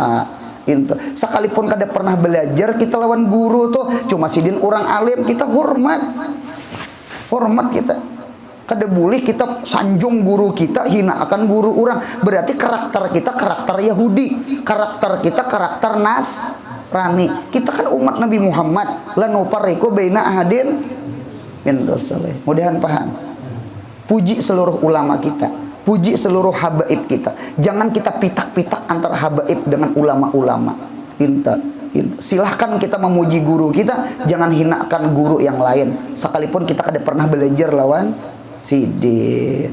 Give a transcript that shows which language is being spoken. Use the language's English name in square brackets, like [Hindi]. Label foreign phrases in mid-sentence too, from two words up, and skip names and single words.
[Banjar] Sekalipun kada pernah belajar, kita lawan guru tuh cuma sidin orang alim, kita hormat kita. Kada boleh kita sanjung guru kita, hina akan guru orang. Berarti karakter kita karakter Yahudi, karakter kita karakter Nasrani. Kita kan umat Nabi Muhammad, [Arabic] لا نفرق بين أحد من رسله. [Banjar] Mudahan paham. Puji seluruh ulama kita, puji seluruh habaib kita. Jangan kita pitak-pitak antara habaib dengan ulama-ulama. Silahkan kita memuji guru kita, jangan hinakan guru yang lain. Sekalipun kita kada pernah belajar lawan sidin.